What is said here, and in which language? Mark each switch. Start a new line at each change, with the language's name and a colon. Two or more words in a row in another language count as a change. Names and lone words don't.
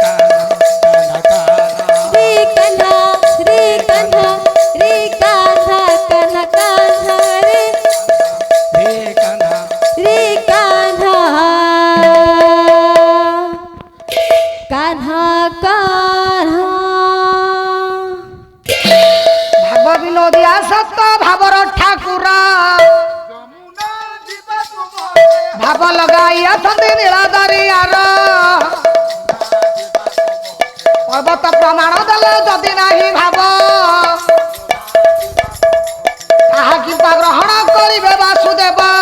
Hindi: कान्हा रे कान्हा कान्हा कान्हा रे रे कान्हा कान्हा कान्हा
Odia: ଭାବ ବିନୋଦିଆ ସତ ଭାବର ଠାକୁର ଭାବ ଲଗାଇ ଅଛନ୍ତି ନୀଳଦରିଆର ପର୍ବତ ପ୍ରମାଣ ଦେଲେ ଯଦି ନାହିଁ ଭାବ ତାହା କିମ୍ବା ଗ୍ରହଣ କରିବେ ବାସୁଦେବ